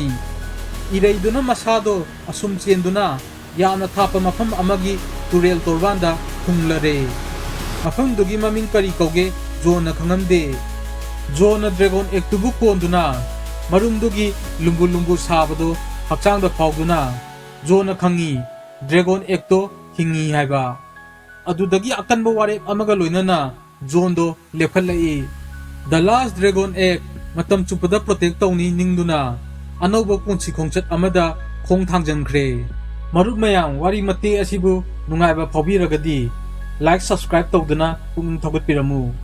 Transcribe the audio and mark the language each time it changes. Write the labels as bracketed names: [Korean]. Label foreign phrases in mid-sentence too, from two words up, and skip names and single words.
[Manipuri] ireiduna masado asum chenduna yamna thapa mafam amagi turel torbanda thunglare mafam dugi maming kari kauge John na khangamde John na dragon ektubu konduna marumdugi lumbu sabado hakchangda phawduna John na khangi dragon ekto hingi haiba adudagi akanba warep amaga loinana John do lephalai [English] the last dragon egg [Manipuri] matam chupada protect tawni ningduna anoba punchi khongchat amada khong thangjankhre marup mayam wari mate asibu nungaiba phawbiragadi [English] like subscribe [Manipuri] tawduna pung thogot piramu